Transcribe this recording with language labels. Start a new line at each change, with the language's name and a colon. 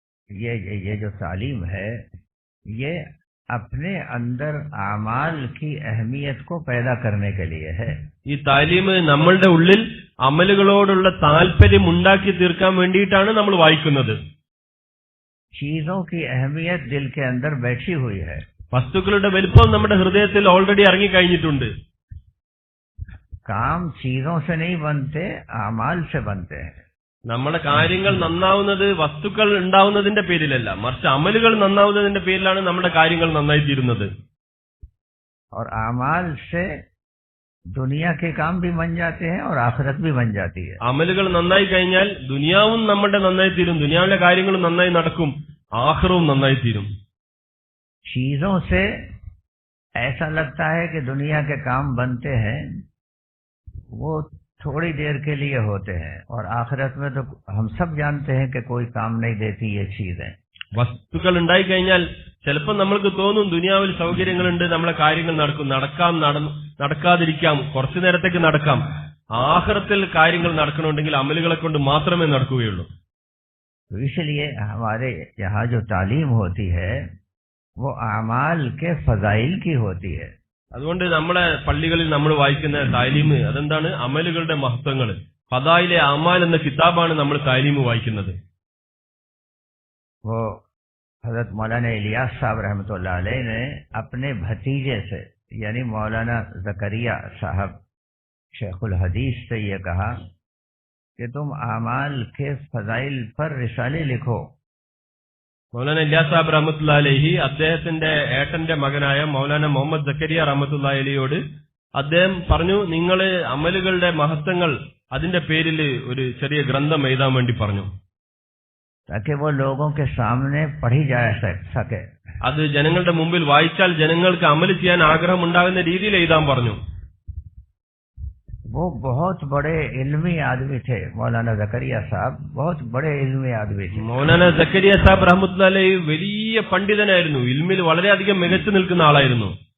Hindi: ये जो तालीम है ये अपने अंदर आमाल की अहमियत को पैदा करने के लिए है.
Malayalam: ഈ താലീം നമ്മളുടെ ഉള്ളിൽ അമലുകളോടുള്ള താല്പര്യം ഉണ്ടാക്കി തീർക്കാൻ വേണ്ടിയിട്ടാണ് നമ്മൾ വായിക്കുന്നത്.
Hindi: चीजों की अहमियत दिल के अंदर बैठी हुई है.
Malayalam: വസ്തുക്കളുടെ വലിപ്പം നമ്മുടെ ഹൃദയത്തിൽ ഓൾറെഡി ഇറങ്ങിക്കഴിഞ്ഞിട്ടുണ്ട്.
Hindi: काम चीजों से नहीं बनते, आमाल से बनते हैं.
Malayalam: നമ്മുടെ കാര്യങ്ങൾ നന്നാവുന്നത് വസ്തുക്കൾ ഉണ്ടാവുന്നതിന്റെ പേരിലല്ല, മറിച്ച് അമലുകൾ നന്നാവുന്നതിന്റെ പേരിലാണ് നമ്മുടെ കാര്യങ്ങൾ നന്നായി തീരുന്നത്.
Hindi: और आमाल से दुनिया के काम भी बन जाते हैं और आखिरत भी बन जाती है.
Malayalam: അമലുകൾ നന്നായി കഴിഞ്ഞാൽ ദുനിയാവും നമ്മുടെ നന്നായി തീരും, ദുനിയാവിലെ കാര്യങ്ങളും നന്നായി നടക്കും, ആഖിറവും നന്നായി തീരും.
Hindi: चीजों से ऐसा लगता है कि दुनिया के काम बनते हैं, वो थोड़ी देर के लिए होते हैं, और आखिरत में तो हम सब जानते हैं कि कोई काम नहीं देती ये चीजें.
Malayalam: വസ്തുക്കൾ ഉണ്ടായി കഴിഞ്ഞാൽ ചിലപ്പോൾ നമ്മൾക്ക് തോന്നും ദുനിയാവിൽ സൗകര്യങ്ങളുണ്ട്, നമ്മളെ കാര്യങ്ങൾ നടക്കും, നടക്കാതിരിക്കാം, കുറച്ചു നേരത്തേക്ക് നടക്കാം. ആഖിറത്തിൽ കാര്യങ്ങൾ നടക്കണമെങ്കിൽ അമലുകളെ കൊണ്ട് മാത്രമേ നടക്കുകയുള്ളൂ.
Hindi: तो इसलिए हमारे यहाँ जो तालीम होती है वो आमाल के फजाइल की होती है.
Malayalam: അതുകൊണ്ട് നമ്മളെ പള്ളികളിൽ നമ്മൾ വായിക്കുന്ന താലീം അതെന്താണ്? അമലുകളുടെ മഹത്വങ്ങൾ. ഫദായിലെ അമാൽ എന്ന കിതാബാണ് നമ്മൾ താലീം വായിക്കുന്നത്.
Hindi: वो हजरत मौलाना इलियास साहब रहमतुल्लाह अलैह ने अपने भतीजे से यानी मौलाना जकरिया साहब शेखुल हदीस से ये कहा कि तुम आमाल के फजाइल पर रिसाले लिखो.
Malayalam: മൗലാന ഇലിയാസ് സാഹിബ് റഹ്മത്തുള്ളാഹി അലൈഹി അദ്ദേഹത്തിന്റെ ഏട്ടന്റെ മകനായ മൗലാന മുഹമ്മദ് സക്കരിയ റഹ്മത്തുള്ളാഹി അലൈഹിയോട് അദ്ദേഹം പറഞ്ഞു, നിങ്ങൾ അമലുകളുടെ മഹത്വങ്ങൾ അതിന്റെ പേരിൽ ഒരു ചെറിയ ഗ്രന്ഥം എഴുതാൻ വേണ്ടി പറഞ്ഞു.
Hindi: ताकि वो लोगों के सामने पढ़ी जा सके.
Malayalam: അത് ജനങ്ങളുടെ മുമ്പിൽ വായിച്ചാൽ ജനങ്ങൾക്ക് അമൽ ചെയ്യാൻ ആഗ്രഹം ഉണ്ടാകുന്ന രീതിയിൽ എഴുതാൻ പറഞ്ഞു.
Hindi: वो बहुत बड़े इल्मी आदमी थे. मौलाना जकरिया साहब बहुत बड़े इल्मी आदमी थे.
Malayalam: മൗലാന സക്കരിയ സാഹിബ് റഹ്മത്തുള്ളാഹി അലൈഹി വലിയ പണ്ഡിതനായിരുന്നു, ഇൽമിൽ വളരെയധികം മികച്ചു നിൽക്കുന്ന ആളായിരുന്നു.